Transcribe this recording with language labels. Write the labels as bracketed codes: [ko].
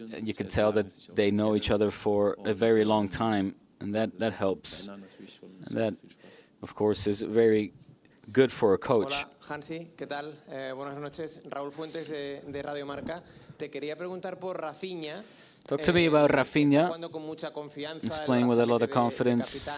[en] You can tell that they know each other for a very long time, and that helps. And that, of course, is very good for a coach. [es] Hola, Hansi, ¿qué tal? Buenas noches. Raúl Fuentes de Radio Marca. Te quería preguntar por Rafinha. [en] Talk to me about Rafinha. He's playing with a lot of confidence.